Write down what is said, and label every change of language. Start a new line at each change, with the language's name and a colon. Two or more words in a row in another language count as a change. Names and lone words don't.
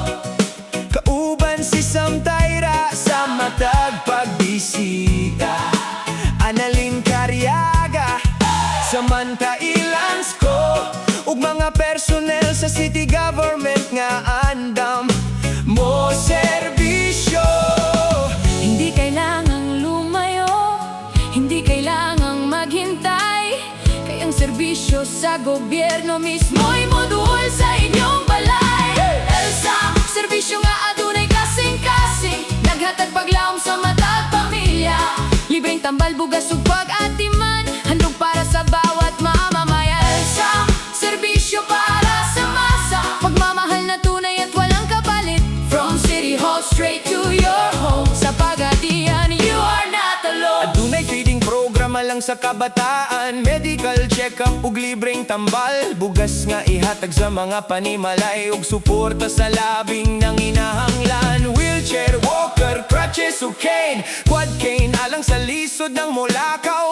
Cebuano: Kauban si Sam Tyra sa matag pagbisita. Analyn, Caryaga, Samantha, Illanz-Co. Ug mga personnel sa city government nga andam, moserbisyo.
Filipino: Hindi kailangang lumayo, hindi kailangang maghintay,
Cebuano: kay ang serbisyo sa gobyerno mismo'y moduol sa inyong balay. Lsam, serbisyo nga adunay kasingkasing, naghatag paglaom sa matag pamilya. Libreng tambal, bugas ug pag-atiman,
Filipino: handog para sa bawat mamamayan. Lsam, serbisyo para sa masa, pagmamahal na tunay at walang kapalit.
English: From City Hall straight to your home, sa pagadian you are not alone.
Cebuano: Adunay feeding programa lang sa kabataan, medical check-up ug libreng tambal. Bugas nga ihatag sa mga panimalay, ug suporta sa labing nanginahanglan. Wheelchair, walker, crutches ug cane, quad cane, alang sa lisod ng mulakaw.